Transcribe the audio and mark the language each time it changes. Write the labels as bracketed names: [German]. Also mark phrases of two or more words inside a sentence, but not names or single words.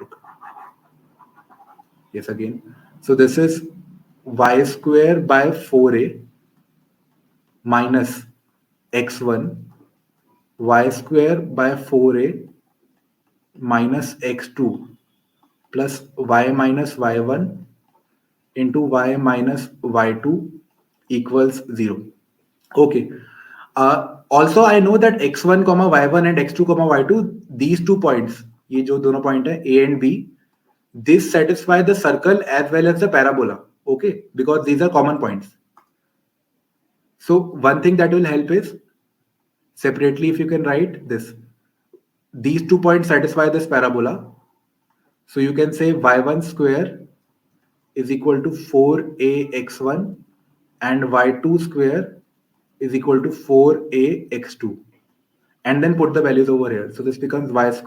[English] Look. Yes, again. So this is y square by 4a minus x1, y square by 4a minus x2 plus y minus y1 into y minus y2 equals 0. Okay. Also, I know that x1, y1 and x2, y2, these 2 points, [Hindi] ये जो दोनों point है, [English] A and B, this satisfy the circle as well as the parabola. Okay, because these are common points. So one thing that will help is separately, if you can write this, these 2 points satisfy this parabola. So you can say y1 square is equal to 4ax1 and y2 square is equal to 4ax2, and then put the values over here.